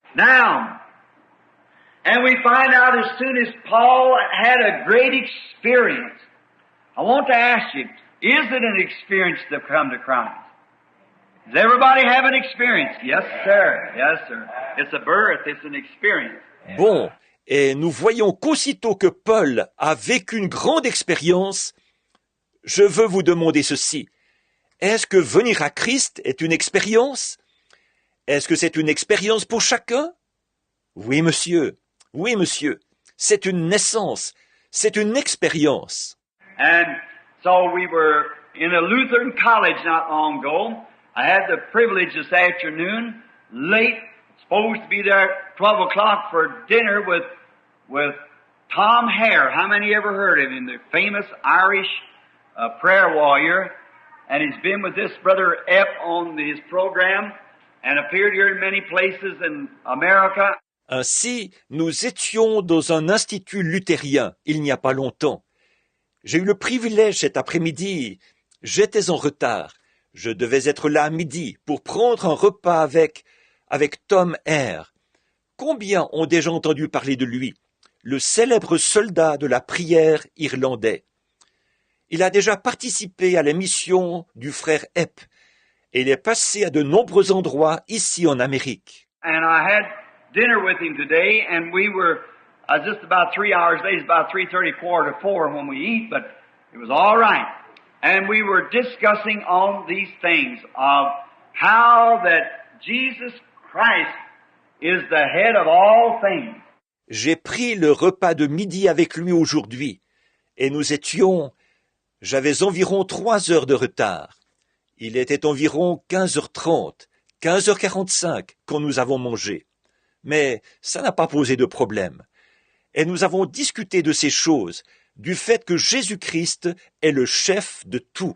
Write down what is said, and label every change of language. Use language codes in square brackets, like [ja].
[en] Now, and we find out as soon as Paul had a great experience. I want to ask you, is it an experience to come to Christ? Does everybody have an experience? Yes, sir. Yes, sir. It's a birth. It's an experience. [fr] Bon, et nous voyons qu'aussitôt que Paul a vécu une grande expérience, je veux vous demander ceci. Est-ce que venir à Christ est une expérience? Est-ce que c'est une expérience pour chacun? Oui, monsieur. Oui, monsieur. C'est une naissance. C'est une expérience. [en] And so we were in a Lutheran college not long ago. I had the privilege this afternoon, late, supposed to be there at 12 o'clock for dinner with Tom Hare. How many ever heard of him? The famous Irish prayer warrior. And he's been with this brother Epp on his program and appeared here in many places in America. [fr] Ainsi, nous étions dans un institut luthérien il n'y a pas longtemps. J'ai eu le privilège cet après-midi. J'étais en retard. Je devais être là à midi pour prendre un repas avec Tom Hare. Combien ont déjà entendu parler de lui, le célèbre soldat de la prière irlandais? Il a déjà participé à l'émission du frère Epp et il est passé à de nombreux endroits ici en Amérique. [en] And I had dinner with him today, and we were just about 3 hours late. It's about 3:30, 3:45 when we eat, but it was all right. And we were discussing on these things of how that Jesus Christ is the head of all things. [fr] J'ai pris le repas de midi avec lui aujourd'hui et j'avais environ 3 heures de retard. Il était environ 15h30, 15h45 quand nous avons mangé. Mais ça n'a pas posé de problème. Et nous avons discuté de ces choses, du fait que Jésus-Christ est le chef de tout.